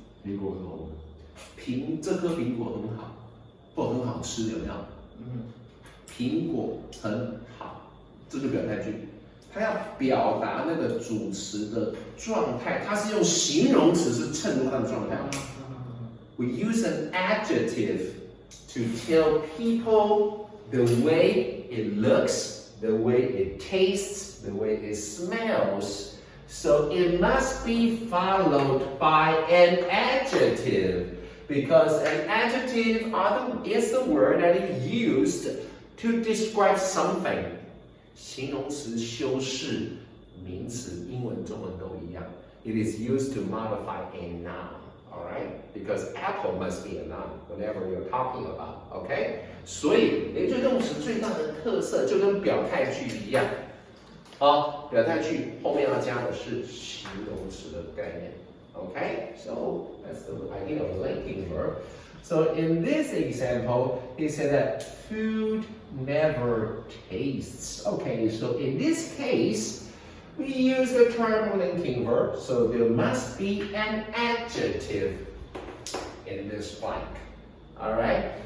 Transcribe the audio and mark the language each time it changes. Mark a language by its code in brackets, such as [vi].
[zh] 苹果是好的。这颗苹果很好，或很好吃，有没有？苹果很好，这就表态句。它要表达那个主词的状态，它是用形容词是衬托它的状态。 [en] We use an adjective to tell people the way it looks, the way it tastes, the way it smells. So it must be followed by an adjective because an adjective is the word that is used to describe something. [zh] 形容词修饰名词，英文、中文都一样。 [en] It is used to modify a noun, all right? Because apple must be a noun whenever you're talking about, okay? [zh] 所以累赘动词最大的特色就跟表态句一样，表态句后面要加的是形容词的概念 ，okay? [en] So that's the idea of linking verb. So in this example, he said that food never tastes. Okay, so in this case, we use the term linking verb, so there must be an adjective in this blank. Alright?